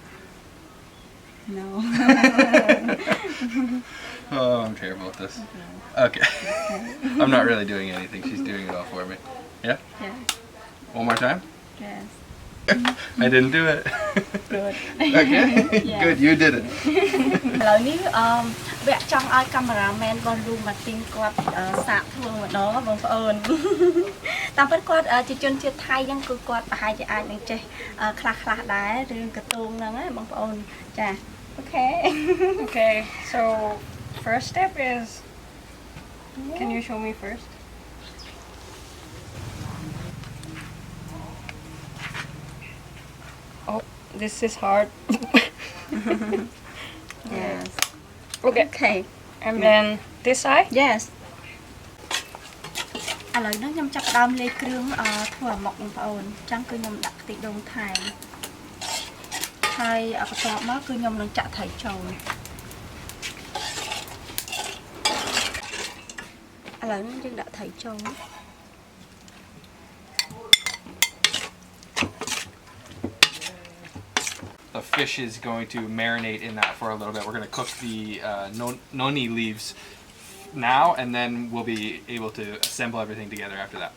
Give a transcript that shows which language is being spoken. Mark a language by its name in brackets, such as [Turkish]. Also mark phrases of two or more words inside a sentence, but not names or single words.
[English] No. Oh, I'm terrible at this. Okay. I'm not really doing anything. She's doing it all for me. Yeah? Yeah. One more time? Yes. I didn't do it. Good. Okay? Yeah. Good, you did it. [Khmer] ឥឡូវនេះវគ្គចង់ឲ្យកាមេរ៉ាមែនរបស់លោកម៉ាទីនគាត់សាកធ្វើម្ដងបងប្អូនតាមពិតគាត់ជាជនជាតិថៃហ្នឹងគឺគាត់ប្រហែលជាអាចនឹងចេះខ្លះដែររឿងកតូងហ្នឹងណាបងប្អូនចាអូខេ [English] Okay, so first step is, can you show me first? Oh, this is hard. Yes Okay, Okay and then this side. [Khmer] Yes ឥឡូវហ្នឹងខ្ញុំចាប់ផ្ដើមលាយគ្រឿងធ្វើអាម៉ុកបងប្អូនអញ្ចឹងគឺខ្ញុំដាក់ខ្ទិះដូងថែមហើយបន្ទាប់មកគឺខ្ញុំនឹងចាក់ត្រីចូលឥឡូវហ្នឹងយើងដាក់ត្រីចូល [English] The fish is going to marinate in that for a little bit. We're going to cook the noni leaves now, and then we'll be able to assemble everything together after that.